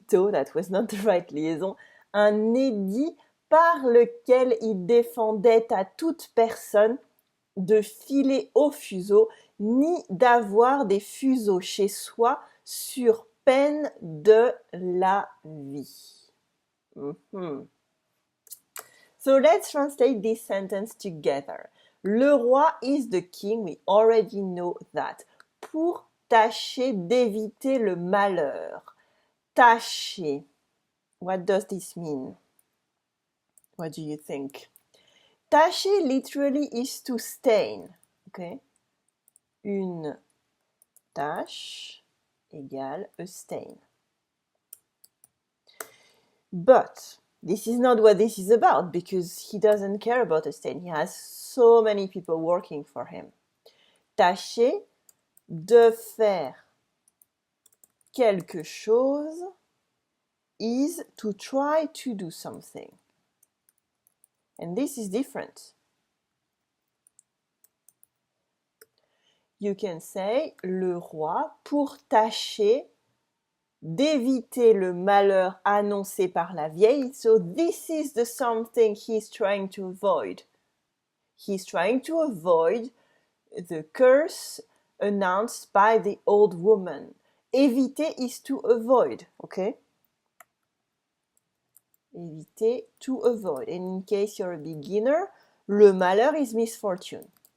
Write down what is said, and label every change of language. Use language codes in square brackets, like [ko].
[en] that was not the right liaison, [fr] un édit par lequel il défendait à toute personne de filer au fuseau, ni d'avoir des fuseaux chez soi, sur peine de la vie. [en] So let's translate this sentence together. Le roi is the king, we already know that. [fr] Pour tâcher d'éviter le malheur. [en] Tâcher. What does this mean? What do you think? Tâcher literally is to stain. Okay? [fr] Une tache égale a stain. [en] But this is not what this is about, because he doesn't care about a stain. He has so many people working for him. [fr] Tâcher de faire quelque chose [en] is to try to do something. And this is different. You can say [fr] le roi, pour tâcher d'éviter le malheur annoncé par la vieille. [en] So this is the something he's trying to avoid. He's trying to avoid the curse announced by the old woman. Éviter is to avoid, okay? Éviter, to avoid. And in case you're a beginner, le malheur is misfortune.